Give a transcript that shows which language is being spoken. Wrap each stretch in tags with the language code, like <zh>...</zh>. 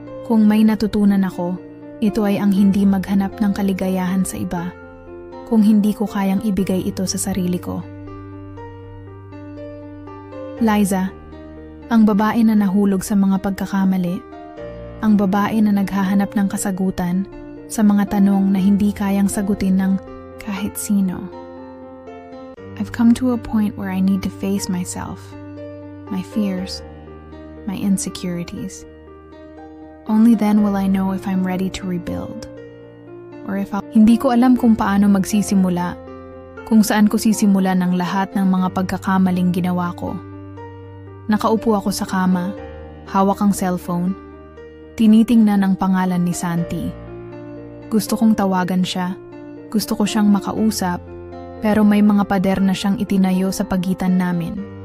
<tl>Kung may natutunan ako, ito ay ang hindi maghanap ng kaligayahan sa iba kung hindi ko kayang ibigay ito sa sarili ko. Liza, ang babae na nahulog sa mga pagkakamali, ang babae na naghahanap ng kasagutan sa mga tanong na hindi kayang sagutin ng kahit sino.</tl> <en>I've come to a point where I need to face myself, my fears, my insecurities. Only then will I know if I'm ready to rebuild. Or if</en> <tl>Hindi ko alam kung paano magsisimula, kung saan ko sisimulan ng lahat ng mga pagkakamaling ginawa ko. Nakaupo ako sa kama, hawak ang cellphone, tinitingnan ang pangalan ni Santi. Gusto kong tawagan siya, gusto ko siyang makausap, pero may mga pader na siyang itinayo sa pagitan namin.</tl>